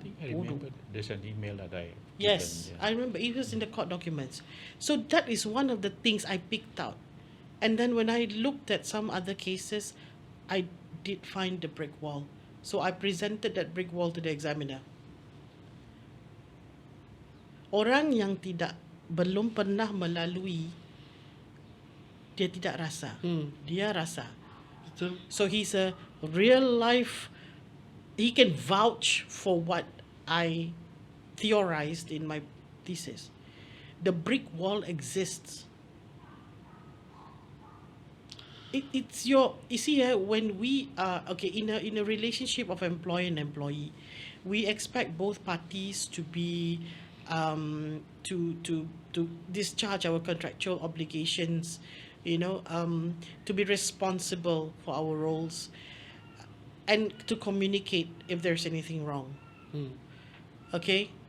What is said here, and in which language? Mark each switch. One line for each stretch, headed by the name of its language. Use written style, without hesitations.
English: I think I remember there's an email that I Yes, given, I remember it was in the court documents. So that is one of the things I picked out. And then when I looked at some other cases, I did find the brick wall. So I presented that brick wall to the examiner.
Malay: Orang yang belum pernah melalui, dia tidak rasa. Dia rasa. Betul.
English: So he's a real life, he can vouch for what I theorized in my thesis. The brick wall exists. It's your, you see, when we are, okay, in a relationship of employer and employee, we expect both parties to be, to discharge our contractual obligations, to be responsible for our roles, and to communicate if there's anything wrong. Okay?